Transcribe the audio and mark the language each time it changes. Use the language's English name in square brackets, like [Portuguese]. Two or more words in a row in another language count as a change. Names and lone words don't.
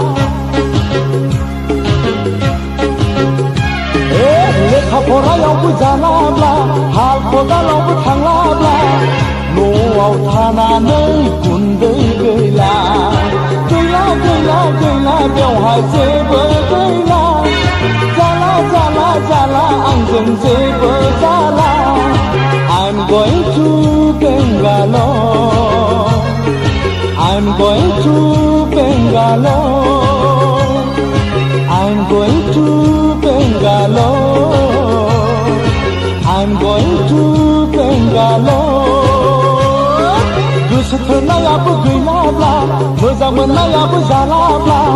[Bodo] लेखा फरायावबो जालाब्ला हाल खदालावबो थांलाब्ला न'आव थानानै गुन्दै गैला गैला गैला गैला बेवहाय जेबो गैला जाला जाला जाला आंजों जेबो जाला [English] I'm going to Bangalore I'm going to Bangalore I'm going to Bangalore I'm going to Bangalore [Bodo] गोसो थोनायाबो गैलाब्ला मोजां मोननायाबो जालाब्ला